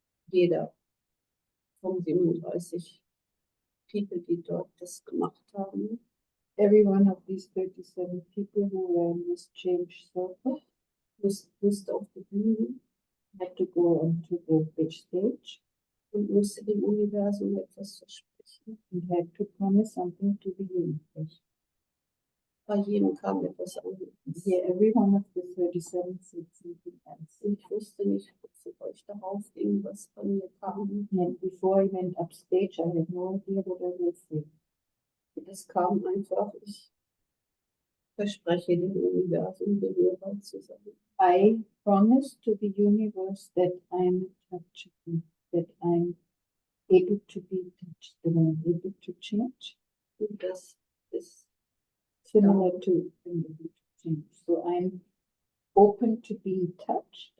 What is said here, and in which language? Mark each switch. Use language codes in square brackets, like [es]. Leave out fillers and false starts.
[de] Jeder von 37 People, die dort das gemacht haben, [en] Every one of these 37 people who were in this change circle [de] musste auf die Bühne [en] had to go onto the big stage [de] und musste dem Universum etwas versprechen. [en] and had to promise something to the universe. [de] Bei jedem kam etwas anderes. [en] Yeah, every one of the 37 said something else. [de] Und ich wusste nicht, bevor ich darauf ging, was von mir kam. [en] And before I went upstage, I had no idea what I would say. [de] Es kam einfach, ich verspreche dem Universum, berührbar zu sein. [en] I promise to the universe that I'm touchable, that I'm able to be touched, that I'm able to change. [de] Und das ist [en] Similar to being able to change. So I'm open to being touched.